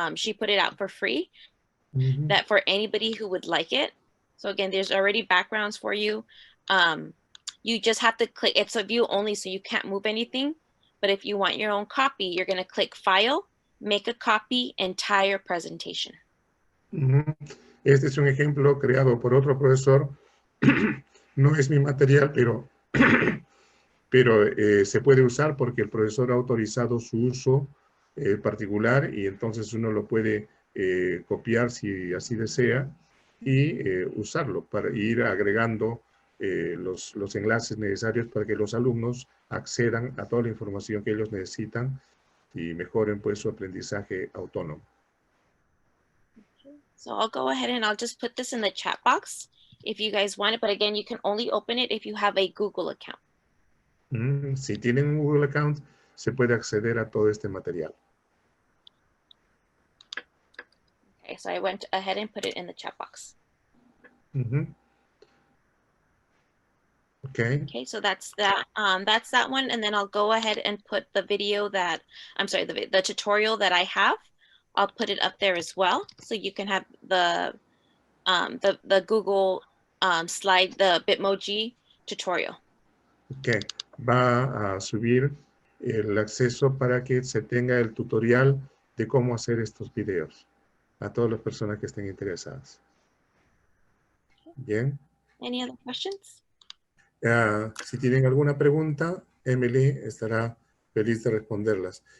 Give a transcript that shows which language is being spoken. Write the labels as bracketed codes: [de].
[en] She put it out for free, that for anybody who would like it. So again, there's already backgrounds for you. You just have to click, it's a view only, so you can't move anything. But if you want your own copy, you're going to click File, Make a Copy, Entire Presentation. [es] Este es un ejemplo creado por otro profesor. No es mi material, pero se puede usar porque el profesor ha autorizado su uso particular, y entonces uno lo puede copiar si así desea y usarlo para ir agregando los enlaces necesarios para que los alumnos accedan a toda la información que ellos necesitan y mejoren pues su aprendizaje autónomo. [en] So I'll go ahead and I'll just put this in the chat box if you guys want it, but again, you can only open it if you have a Google account. [es] Si tienen un Google account, se puede acceder a todo este material. [en] Okay, so I went ahead and put it in the chat box. Okay, so that's that one, and then I'll go ahead and put the video that, I'm sorry, the tutorial that I have. I'll put it up there as well, so you can have the Google slide, the Bitmoji tutorial. [es] Okay, va a subir el acceso para que se tenga el tutorial de cómo hacer estos videos a todas las personas que estén interesadas. Bien. [en] Any other questions? [es] Si tienen alguna pregunta, Emily estará feliz de responderlas.